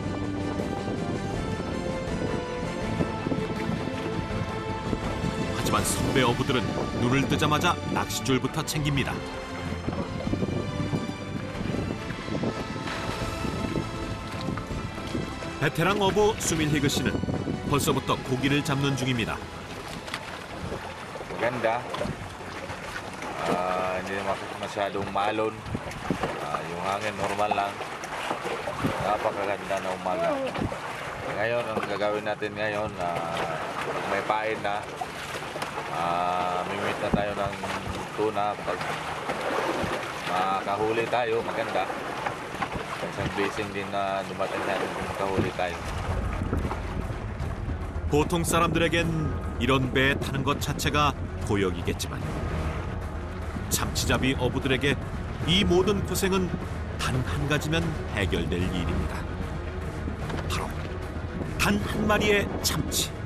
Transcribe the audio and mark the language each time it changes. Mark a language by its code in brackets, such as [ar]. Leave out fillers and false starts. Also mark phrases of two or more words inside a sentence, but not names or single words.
[ko] 하지만 선배 어부들은 눈을 뜨자마자 낚싯줄부터 챙깁니다. 베테랑 어부 수밀히그 씨는 벌써부터 고기를 잡는 중입니다. [tl] Maganda. Hindi naman masyadong maalon. Yung hangin normal lang. Napakaganda na umaga. Ngayon, ang gagawin natin ngayon, may pain na. Mimit na tayo ng tuna. Pag makahuli tayo, maganda. Isang blessing din na dumating natin kung makahuli tayo. [ko] 보통 사람들에겐 이런 배에 타는 것 자체가 고역이겠지만 참치잡이 어부들에게 이 모든 고생은 단 한 가지면 해결될 일입니다. 바로 단 한 마리의 참치.